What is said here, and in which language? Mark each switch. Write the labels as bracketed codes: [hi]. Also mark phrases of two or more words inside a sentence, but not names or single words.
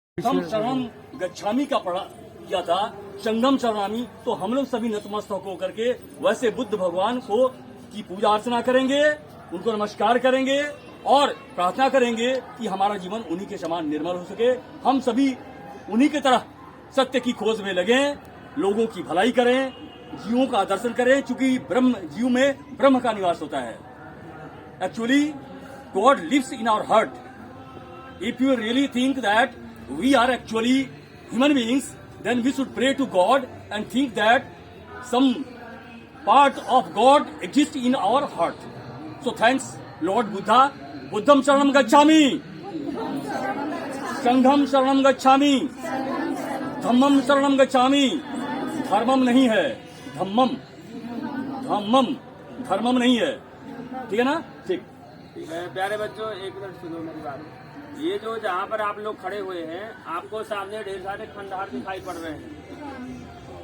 [pi] हम शरणम गच्छामी [hi] का पढ़ा किया था, [pi] संगम शरणामी। [hi] तो हम लोग सभी नतमस्तक होकर के वैसे बुद्ध भगवान को की पूजा अर्चना करेंगे, उनको नमस्कार करेंगे और प्रार्थना करेंगे कि हमारा जीवन उन्हीं के समान निर्मल हो सके। हम सभी उन्हीं की तरह सत्य की खोज में लगे, लोगों की भलाई करें, जीवों का दर्शन करें, क्योंकि ब्रह्म जीव में ब्रह्म का निवास होता है। [en] actually God lives in our heart. if you really think that we are actually human beings, then we should pray to God and think that some part of God exists in our heart. So thanks Lord Buddha. Buddham Sharanam Gacchami, Sangham Sharanam Gacchami, Dhammam Sharanam Gacchami। [hi] धर्मम नहीं है, धम्मम, धम्मम धर्मम नहीं है। ठीक है ना? ठीक है। प्यारे बच्चों, एक मिनट सुनो मेरी बात। ये जो जहाँ पर आप लोग खड़े हुए हैं, आपको सामने ढेर सारे खंडहर दिखाई पड़ रहे हैं।